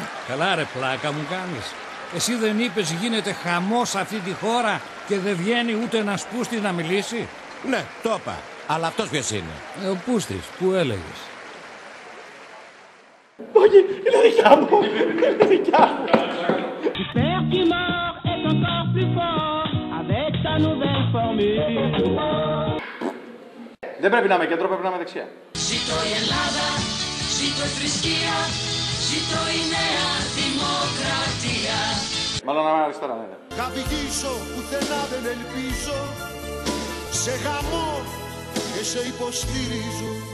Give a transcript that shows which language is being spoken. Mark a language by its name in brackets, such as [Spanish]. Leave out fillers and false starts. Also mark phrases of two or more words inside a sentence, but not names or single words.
[Greek] Καλά ρε πλάκα μου κάνεις. Εσύ δεν είπες γίνεται χαμός σε αυτή τη χώρα και δεν βγαίνει ούτε ένας πούστης να μιλήσει? Ναι, το είπα. Αλλά αυτός ποιος είναι? Ο πούστης, που έλεγες. Όχι, είναι δικιά μου. Είναι δικιά μου. [French] Super qui mord est encore plus fort avec sa nouvelle formule. [Greek] Δεν πρέπει να είμαι κέντρο, πρέπει να είμαι δεξιά. Ζήτω η Ελλάδα, ζήτω η θρησκεία, ζήτω η νέα δημοκρατία. Μάλλον να είμαι αριστερά, ναι. Θα πηγήσω, πουθενά δεν ελπίζω, σε χαμό και σε υποστηρίζουν.